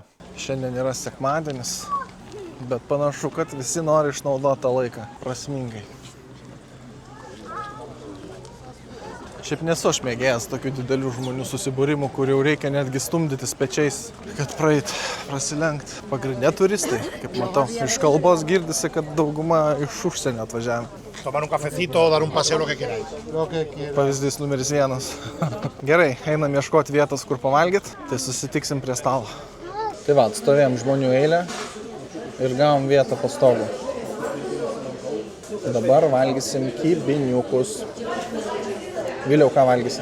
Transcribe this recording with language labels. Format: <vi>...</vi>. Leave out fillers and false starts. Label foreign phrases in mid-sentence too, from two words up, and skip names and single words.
<lt>Šiandien yra sekmadienis, bet panašu, kad visi nori išnaudoti tą laiką prasmingai. Šiaip nesu aš mėgėjęs tokių didelių žmonių susibūrimų, kur jau reikia netgi stumdytis pečiais, kad prasilenkt. Pagrindė turistai, kaip matau. Iš kalbos girdisi, kad dauguma iš užsienio atvažiavę.</lt> <es>Tomar un cafecito, dar un paseo, lo que queráis.</es> <lt>Pavyzdys numeris 1. Gerai, einam ieškoti vietos, kur pavalgyt, tai susitiksim prie stalo. Tai va, atstovėjom žmonių eilę ir gavom vietą po stogu. Dabar valgysim kibiniukus. Vėliau ką valgysim?</lt>